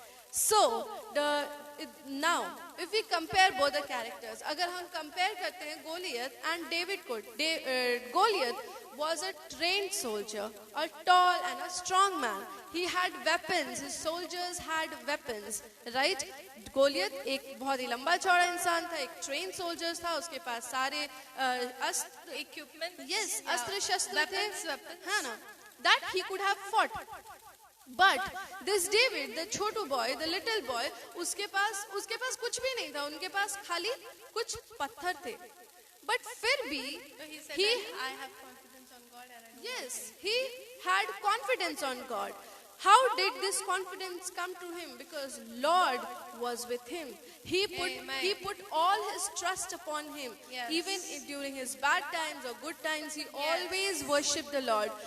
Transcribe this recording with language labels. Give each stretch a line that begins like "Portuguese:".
English: So now if we compare both the characters,
Hindi: अगर हम compare करते हैं Goliath and David को,
English: Goliath was a trained soldier, a tall and a strong man. He had weapons, his soldiers had weapons, right?
Hindi: Goliath एक बहुत ही लंबा चौड़ा इंसान था, एक trained soldiers था, उसके पास सारे अस्त्र,
English: Equipment. yes, Yeah.
Hindi: अस्त्र शस्त्र थे,
English: Weapons.
Hindi: हाँ ना,
English: that he could have fought. But this David, the छोटू boy, the little boy,
Hindi: उसके पास कुछ भी नहीं था, उनके पास खाली कुछ पत्थर थे. But फिर भी
English: So he said, he, I have confidence on God and I know. yes, he had confidence on God. How did this confidence come to him? Because Lord was with him. He put all his trust upon him. Yes. Even during his bad times or good times, he always worshipped the Lord.